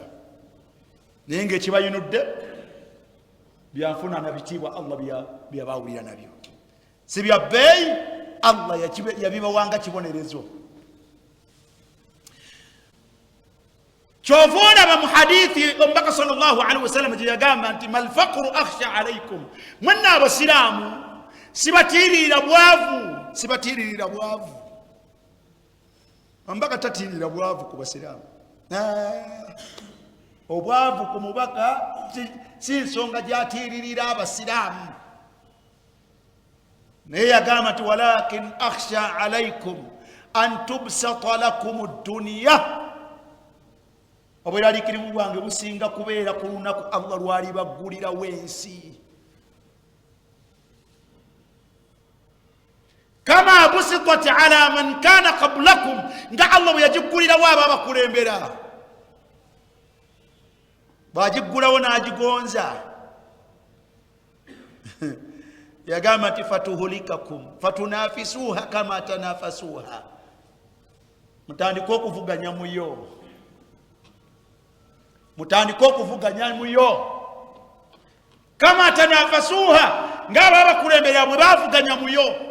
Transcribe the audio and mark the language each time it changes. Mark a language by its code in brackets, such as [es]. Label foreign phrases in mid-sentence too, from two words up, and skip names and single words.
[lg] naye ng'ekibayinudde byanfuna na bitiibwa Allah byabawulira nabyo, si bya bbeeyi, Allah yabibawanga kibonerezo. kyova olaba mu hadithi omubaka [ar] صلى الله عليه وسلم [lg] gye yagamba nti [ar] ما الفقر أخشى عليكم, [lg] mwenna abasiraamu sibatiirira bwavu. Omubaka tatiirira bwavu ku basiraamu. obwavu ku mubaka si nsonga gyatiiririra abasiraamu, naye yagamba nti [ar] ولكن أخشى عليكم أن تبسط لكم الدنيا, [lg] obweraliikirivu bwange businga kubeera ku lunaku Allah lwali baggulirawo ensi. [ar] كما بسطت على من كان قبلكم, [lg] nga Allah bwe yagiggulirawo abo abakulembera. bwagiggulawo n'agigonza yagamba nti [ar] فتهلككم فتنافسوها كما تنافسوها, [lg] mutandika okuvuganya muyo, [ar] كما تنافسوها, [lg] ng'abo abakulembera bwe bavuganya muyo.